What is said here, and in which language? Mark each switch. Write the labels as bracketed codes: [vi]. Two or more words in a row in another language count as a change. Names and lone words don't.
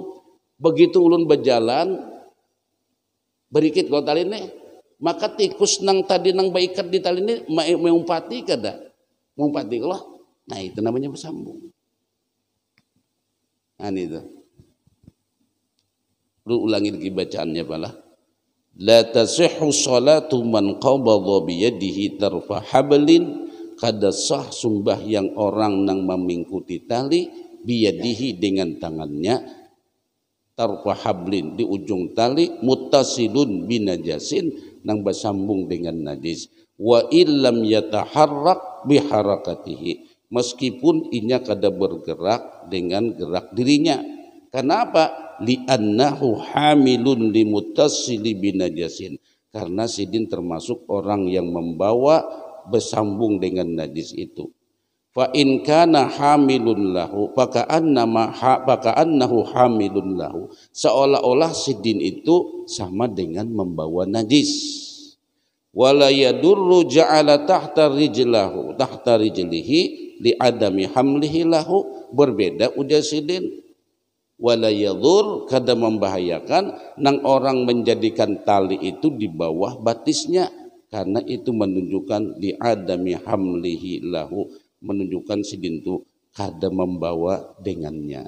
[bjn] Begitu ulun berjalan, berikit kalau tali ini, maka tikus nang tadi nang beikat di tali ini mengumpati kada? Mengumpati kalau, nah itu namanya bersambung. Nah itu. Lu ulangi lagi bacaannya pala. [ar] La tasihhu salatu man qabadha bi yadihi tarfa hablin, [bjn] kada sah sembahyang orang nang memingkuti tali [ar] bi yadihi [bjn] dengan tangannya, [ar] tarfa hablin [bjn] di ujung tali, [ar] muttasilun binajasin [bjn] nang bersambung dengan najis, [ar] wa illam yataharrak bi harakatihi, [bjn] meskipun inya kada bergerak dengan gerak dirinya. Kenapa? [ar] Li'annahu hamilun limutasili binajasin, [bjn] karena sidin termasuk orang yang membawa bersambung dengan najis itu. [ar] Fa in kana hamilun lahu faka'annahu hamilun lahu, [bjn] seolah-olah sidin itu sama dengan membawa najis. [ar] Wala yadurru ja'ala tahta rijlihi li adami hamlihi lahu, [bjn] berbeda ujar sidin. [ar] Wala yadur, [bjn] kada membahayakan nang orang menjadikan tali itu di bawah batisnya, karena itu menunjukkan [ar] li adami hamlihi lahu, [bjn] menunjukkan sidin itu kada membawa dengannya.